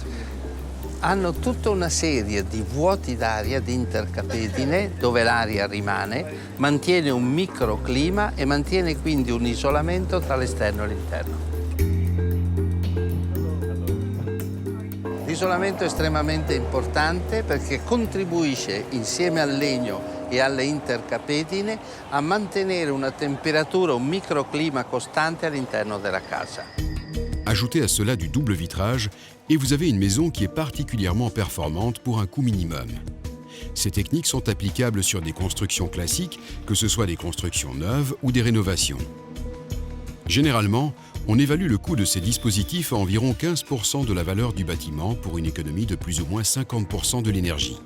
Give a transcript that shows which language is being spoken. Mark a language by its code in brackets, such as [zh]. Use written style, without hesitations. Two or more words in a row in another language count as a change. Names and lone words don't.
[it] Hanno tutta una serie di vuoti d'aria, di intercapedine, dove l'aria rimane, mantiene un microclima e mantiene quindi un isolamento tra l'esterno e l'interno. L'isolamento è estremamente importante perché contribuisce, insieme al legno e alle intercapedine, a mantenere una temperatura, un microclima costante all'interno della casa. [fr] Ajoutez à cela du double vitrage et vous avez une maison qui est particulièrement performante pour un coût minimum. Ces techniques sont applicables sur des constructions classiques, que ce soit des constructions neuves ou des rénovations. Généralement, on évalue le coût de ces dispositifs à environ 15% de la valeur du bâtiment pour une économie de plus ou moins 50% de l'énergie.